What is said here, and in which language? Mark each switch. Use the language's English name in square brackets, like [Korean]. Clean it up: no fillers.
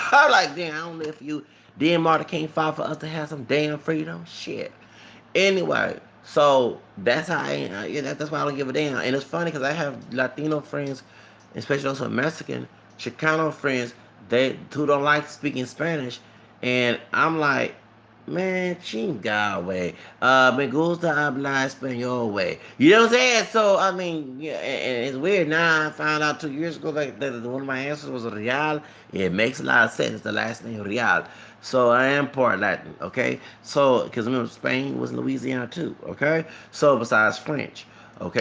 [English] I'm like, damn, I don't know if you then Martin can't fight for us to have some damn freedom. Shit. Anyway, so that's how yeah, that's why I don't give a damn. And it's funny because I have Latino friends, especially also Mexican, Chicano friends, they who don't like speaking Spanish, and I'm like, [Spanish] Man, chinga, way. Me gusta hablar español, way. [English] You know what I'm saying? So, I mean, yeah, and it's weird now. I found out 2 years ago that one of my answers was Real. It makes a lot of sense, the last name Real. So, I am part Latin, okay? So, because remember, Spain was Louisiana too, okay? So, besides French, okay?